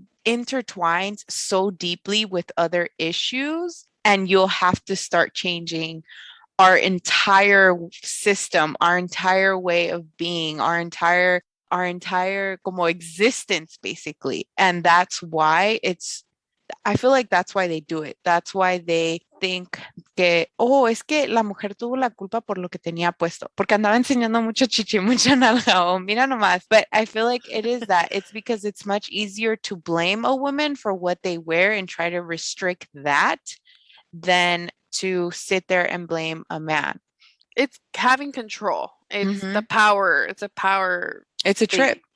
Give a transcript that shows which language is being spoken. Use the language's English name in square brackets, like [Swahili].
[English] intertwines so deeply with other issues, and you'll have to start changing our entire system, our entire way of being, our entire como existence basically. And that's why I feel like that's why they do it. That's why they think [Spanish] que, oh, es que la mujer tuvo la culpa por lo que tenía puesto, porque andaba enseñando mucho chichi, mucha nalga, o mira nomás. [English] But I feel like it is that. It's because it's much easier to blame a woman for what they wear and try to restrict that than to sit there and blame a man. It's having control. It's the Hmm. power. It's a power It's a trip.